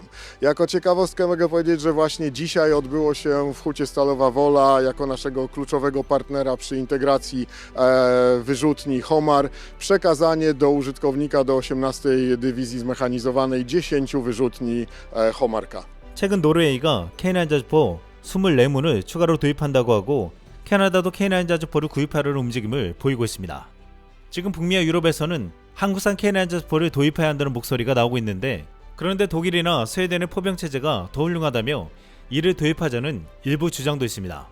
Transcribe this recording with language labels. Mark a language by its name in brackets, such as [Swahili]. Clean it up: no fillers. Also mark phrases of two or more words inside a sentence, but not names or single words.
[Polish] Jako ciekawostkę mogę powiedzieć, że właśnie dzisiaj odbyło się w Hucie Stalowa Wola jako naszego kluczowego partnera przy integracji wyrzutni Homar przekazanie do użytkownika do 18. Dywizji Zmechanizowanej 10 wyrzutni Homarka. [Korean] 최근 노르웨이가 K9 자주포 24문을 추가로 도입한다고 하고 캐나다도 K9 자주포를 구입하려는 움직임을 보이고 있습니다. 지금 북미와 유럽에서는 한국산 K9 자주포를 도입해야 한다는 목소리가 나오고 있는데, 그런데 독일이나 스웨덴의 포병 체제가 더 훌륭하다며 이를 도입하자는 일부 주장도 있습니다.